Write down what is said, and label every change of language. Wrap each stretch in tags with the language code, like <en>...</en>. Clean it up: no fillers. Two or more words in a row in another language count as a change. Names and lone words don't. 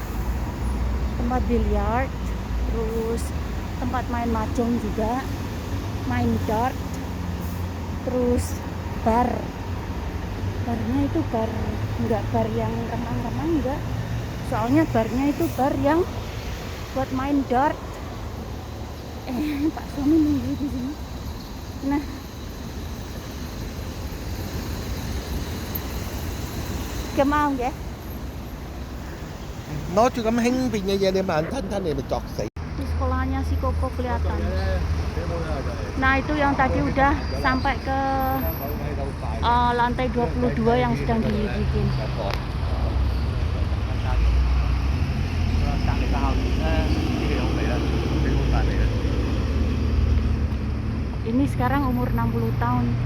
<id>Tempat biliar, terus tempat main mahjong juga, main dart, terus barnya itu nggak bar yang remang-remang, enggak, soalnya barnya itu bar yang buat main dart. Pak suami nunggu di sini. Nah, mau ya?</id> <vi>Nói chứ</vi> <yue>咁輕便嘅嘢，你慢吞吞你咪作死。</yue> <id>Di sekolahnya si Koko kelihatan. Nah, itu yang tadi udah sampai ke lantai 22 yang sedang dibikin. Ini sekarang umur 60 tahun.</id>